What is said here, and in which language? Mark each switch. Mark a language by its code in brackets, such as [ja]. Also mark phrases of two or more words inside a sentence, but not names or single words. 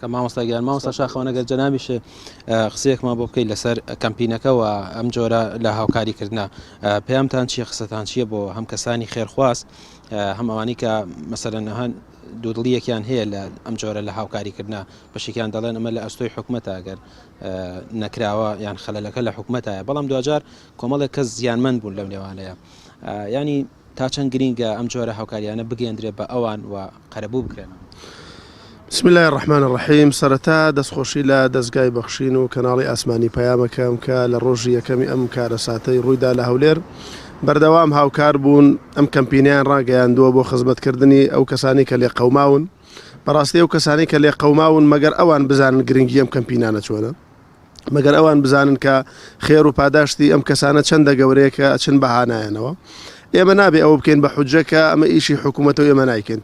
[ckb] مامۆستاگیان مامۆستا شاخەوەنەگەر جەنابیش قسەیەکمان بۆ بکەیت لەسەر کەمپینەکەەوە ئەم جۆرە لە هاوکاریکردنا پێیامتان چییە قسەتان چییە بۆ هەم کەسانی خێرخواست هەم ئەوانی کە مەسەرەن هەن دوودڵیەکیان هەیە لە ئەم جۆرە لە هاوکاریکردنا بەشێکیان دەڵێن ئەمە لە ئەستۆی حکومەتە ئەگەر نەکراوە یان خەلەلەکە لە حکومەتایە بەڵام دوجار کۆمەڵێک کەس زیانمەند بوون لەم لێوانەیە ینی تا چەند گرینگە ئەم جۆرە هاوکاریانە بگەێنرێت بە ئەوان و قەرەبوو بکرێن. [ar] بسم الله الرحمن الرحیم. [ckb] سەرەتا دەستخۆشی لە دەستگای بەخشین و کەناڵی ئاسمانی پەیامەکەم کە لە ڕۆژی یەکەمی ئەم کارەساتەی ڕوویدا لە هەولێر بەردەوام هاوکار بوون ئەم کەمپینیان ڕاگەیاندووە بۆ خزمەتکردنی ئەو کەسانی کە لێ قەوماون بەڕاستی ئەو کەسانی کە لێ قەوماون مەگەر ئەوان بزانن گرنگی ئەم کەمپینانە چۆنە مەگەر ئەوان بزانن کە خێر و پاداشتی ئەم کەسانە چەندە گەورەیە کە ئەچن بەهانایەنەوە ئێمە نابێ ئەوە بکەین بە حوجەکە ئەمە ئیشی حکوومەتەوە ئێمە نایکەین.